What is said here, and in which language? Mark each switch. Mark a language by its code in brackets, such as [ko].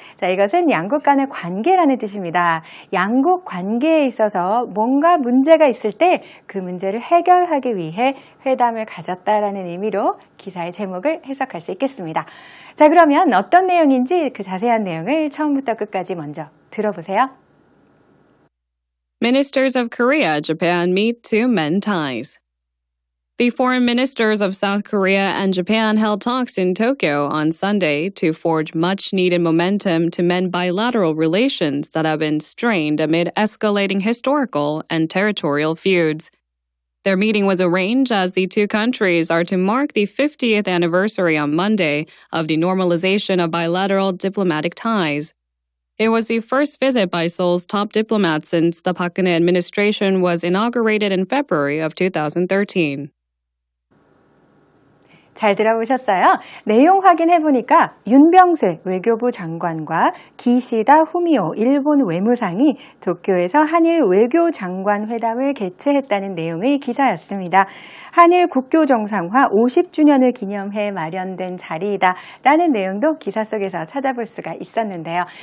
[ko] 자, 이것은 양국 간의 관계라는 뜻입니다. 양국 관계에 있어서 뭔가 문제가 있을 때 그 문제를 해결하기 위해 회담을 가졌다라는 의미로 기사의 제목을 해석할 수 있겠습니다. 자, 그러면 어떤 내용인지 그 자세한 내용을 처음부터 끝까지 먼저 들어보세요. [en] Ministers of Korea, Japan meet to mend ties. The foreign ministers of South Korea and Japan held talks in Tokyo on Sunday to forge much-needed momentum to mend bilateral relations that have been strained amid escalating historical and territorial feuds. Their meeting was arranged as the two countries are to mark the 50th anniversary on Monday of the normalization of bilateral diplomatic ties. It was the first visit by Seoul's top diplomat since the Park Geun-hye administration was inaugurated in February of 2013. [ko] 잘 들어보셨어요? 내용 확인해보니까 윤병세 외교부 장관과 기시다 후미오 일본 외무상이 도쿄에서 한일 외교장관 회담을 개최했다는 내용의 기사였습니다. 한일 국교 정상화 50주년을 기념해 마련된 자리이다 라는 내용도 기사 속에서 찾아볼 수가 있었는데요.